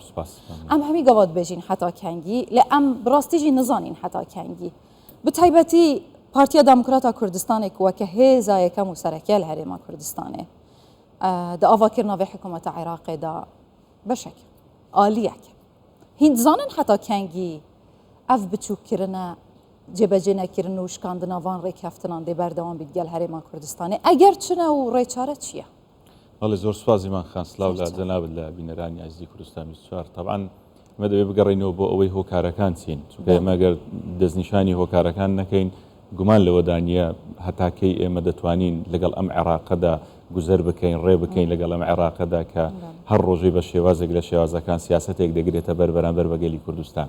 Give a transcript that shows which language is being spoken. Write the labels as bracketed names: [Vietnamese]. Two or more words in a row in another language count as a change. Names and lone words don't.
[Kurdish] Em hemî gava dibêjin heta kengî li em bi rastî jî nizanîn heta kengî. Bi taybetî Partiya Demokrata Kurdistanê ku weke hêza yekem û sereke li Herêma Kurdistanê di avakirina vê hikûmeta Iraqê da beşek aliyek. Hîn dizanin heta kengî ev biçûkkirine جێبەجێ نەکردن و شکاندنا van ڕێککەفتنان دێ بەردەوام بیت گەل هەرێما کوردستانê ئەگەر چنە و ڕێچارە چییە؟ [Central Kurdish] بەڵێ زۆر سوازیمان خانسلااو لە جەنابەت لە بینەرانی عزیزی کوردستان 24 طبعاً ئەمە دەبێت بگەڕێنەوە بۆ ئەوەی هۆکارەکان چین چونکە ئێمە ئەگەر دەستنیشانی هۆکارەکان نەکەین گومان لەوەدانە هەتاکەی ئێمە دەتوانین لەگەڵ ئەم عێراقەدا گوزەر بکەین ڕێ بکەین لەگەڵ ئەم عێراقەدا کە هەر ڕۆژەی بە شێوازێک لە شێوازەکان سیاسەتێک دەگرێتە بەرامبەر بەگەلی کوردستان.